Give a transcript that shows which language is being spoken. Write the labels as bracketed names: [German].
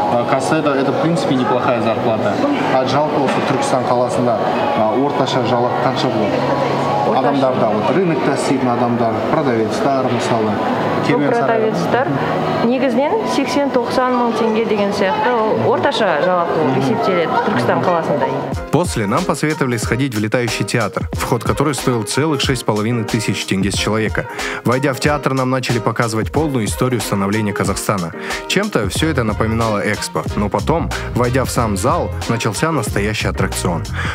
[Russian] Кассада это, в принципе, неплохая зарплата. [Kazakh] А жалпы осы Түркістан қаласында орташа жалақы қанша болады? Адамдарда, вот рынокта істейтін адамдар, продавецтар мысалы. Продавецтар негізінен 80-90 мың теңге деген сияқты орташа жалақы есептеледі Түркістан қаласында. [Russian] После нам посоветовали сходить в летающий театр, вход который стоил целых 6500 тенге с человека. Войдя в театр, нам начали показывать полную историю становления Казахстана. Чем-то все это напоминало экспо, но потом, войдя в сам зал, начался настоящий аттракцион.